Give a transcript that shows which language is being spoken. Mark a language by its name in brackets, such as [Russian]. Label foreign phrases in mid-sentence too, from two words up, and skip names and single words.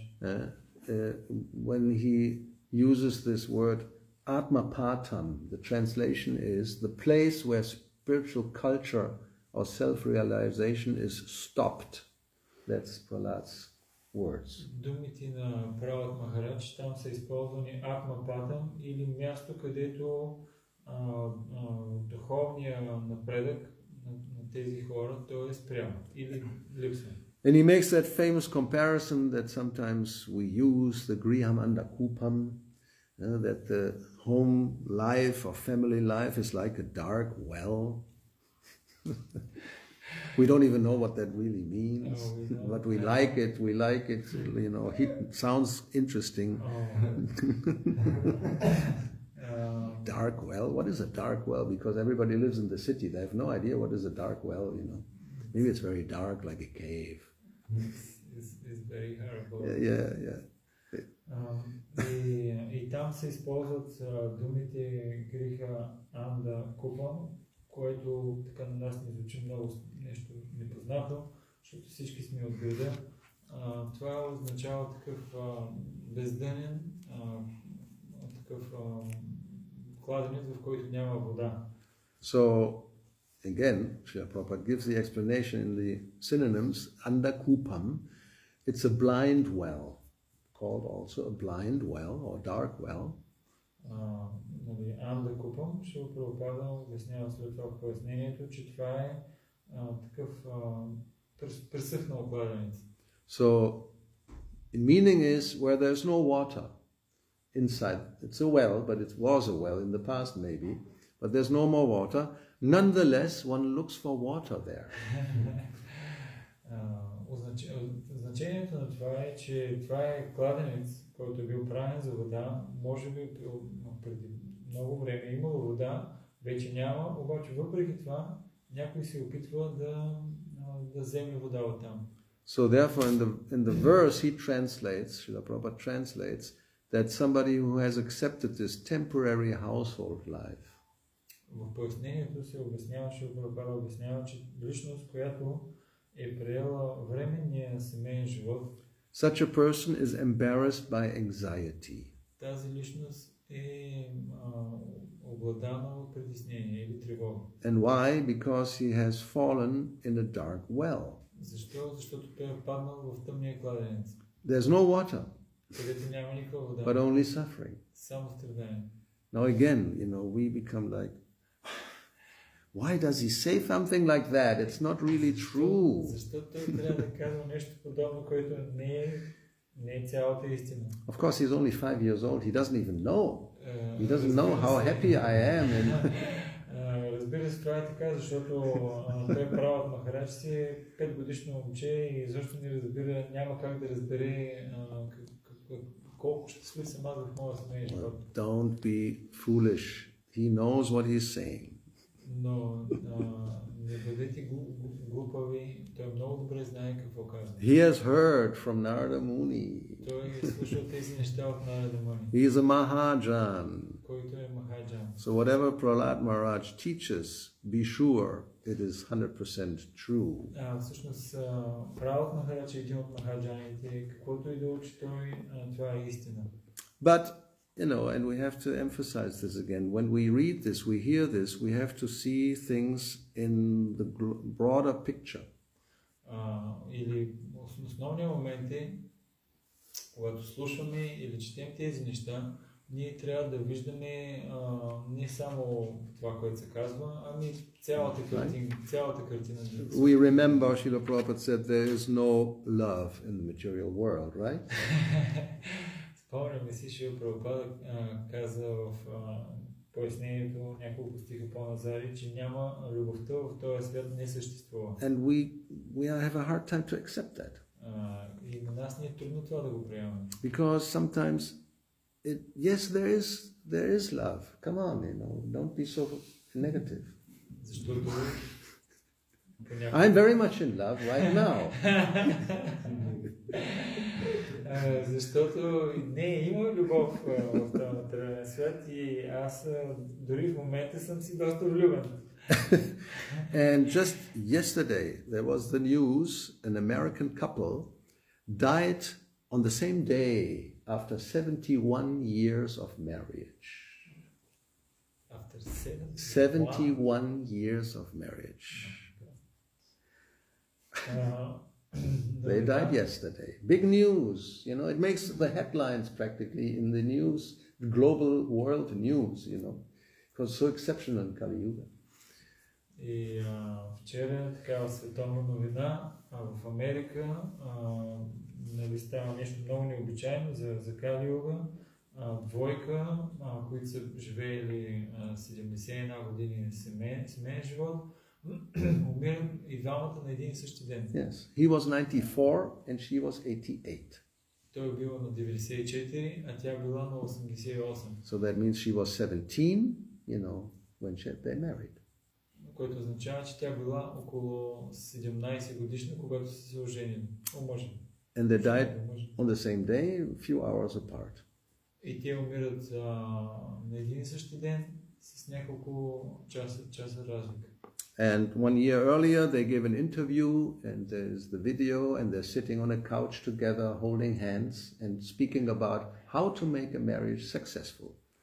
[English] When he uses this word Atmapatam, the translation is the place where spiritual culture or self-realization is stopped. That's Prahlad's words. [Bulgarian] Думите на Праhlad Махарадж там са използвани Атмапатам, или място, където духовния напредък на тези хора той е спрял или липсва. [English] And he makes that famous comparison that sometimes we use, the [Sanskrit] गृहम् अन्धकूपम्, [English] that the home life or family life is like a dark well. We don't even know what that really means, but we like it, you know, it sounds interesting. Dark well? What is a dark well? Because everybody lives in the city, they have no idea what is a dark well, you know. Maybe it's very dark, like a cave. It's very horrible. Yeah. [Bulgarian] И там се използват думите [Sanskrit] गृह अन्ध कूपम्, [Bulgarian] което така на нас не звучи много нещо непознато, защото всички сме от града. Това означава такъв бездънен, такъв кладенец, в който няма вода. [English] So again, Srila Prabhupada gives the explanation in the synonyms, andakupam, it's a blind well, called also a blind well or dark well. [Bulgarian] Андакупам, Шрила Прабхупада обяснява след това в пояснението, че това е такъв пресъхнал кладенец. [English] So, the meaning is where there's no water inside. It's a well, but it was a well in the past maybe, but there's no more water. Nonetheless, one looks for water there. [Bulgarian] Значението на това е, че това е кладенец, който е бил правен за вода. Може би преди много време имало вода, вече няма, обаче въпреки това някой се опитва да вземе вода оттам. [English] So therefore in the verse he translates, Srila Prabhupada translates, that somebody who has accepted this temporary household life. [Bulgarian] В пояснението се обяснява, Шрила Прабхупада обяснява, че личност, която е приела временния семейен живот, [English] such a person is embarrassed by anxiety. [Bulgarian] Тази личност е обладана от притеснение или тревога. [English] And why? Because he has fallen in a dark well. [Bulgarian] Защо? Защото той е паднал в тъмния кладенец. [English] There's no water, [Bulgarian] където няма никаква вода, [English] but only suffering. [Bulgarian] само страдание. [English] Now again, we become like, why does he say something like that? It's not really true. [Bulgarian] Защо той трябва да казва нещо подобно, което не е цялата истина? [English] Of course, he's only 5 years old. He doesn't even know. He doesn't know how happy I am. [Bulgarian] Разбира се, това е така, защото той правят Махарадж си е 5 годишно момче и изобщо не разбира, няма как да разбере колко щастлив съм аз в моя семейен живот. [English] Don't be foolish. He knows what he's saying. [Bulgarian] Но не бъдете глупави, той много добре знае какво казва. [English] He has heard from Narada Muni. [Bulgarian] Той е слушал тези неща от Нарада Муни. [English] He is a Mahajan. [Bulgarian] Който е Махаджан. [English] So whatever Prahlad Maharaj teaches, be sure it is 100% true. [Bulgarian] Всъщност, Пралад Махарадж е един от Махаджаните, каквото и да учи той, това е истина. [English] But and we have to emphasize this again. When we read this, we hear this, we have to see things in the broader picture. [Bulgarian] Или основният момент е, когато слушаме или четем тези неща, ние трябва да виждаме не само това, което се казва, ами цялата картина. [English] We remember Srila Prabhupada said there is no love in the material world, right? [Bulgarian] Спомняме си, Шрила Прабхупада каза в пояснението няколко стиха по-назад, че няма любовта в този свят не съществува. [English] And we have a hard time to accept that. [Bulgarian] И на нас не е трудно това да го приемаме. [English] Because sometimes yes, there is love. Come on, don't be so negative. [Bulgarian] Защото [English] I'm very much in love right now. [Bulgarian] Защото не има любов в този материален свят и аз дори в момента съм си доста влюбен. [English] And just yesterday there was the news, an American couple died on the same day after 71 years of marriage. After 71 years of marriage. They died yesterday. Big news, it makes the headlines practically in the news, the global world news, because so exceptional in Kali Yuga. [Bulgarian] И вчера такава световна новина в Америка става нещо много необичайно за Кали Юга. Двойка, които са живеели 71 години семейен живот, умират и двамата на един и същи ден. [English] Yes, he was 94 and she was 88. [Bulgarian] Той бил на 94, а тя била на 88. [English] So that means she was 17, when they married. [Bulgarian] Което означава, че тя била около 17 годишна, когато се оженили. [English] And they died on the same day, a few hours apart. [Bulgarian] И те умират на един и същи ден с няколко часа разлика. [English] And 1 year earlier, they gave an interview, and there's the video, and they're sitting on a couch together, holding hands, and speaking about how to make a marriage successful.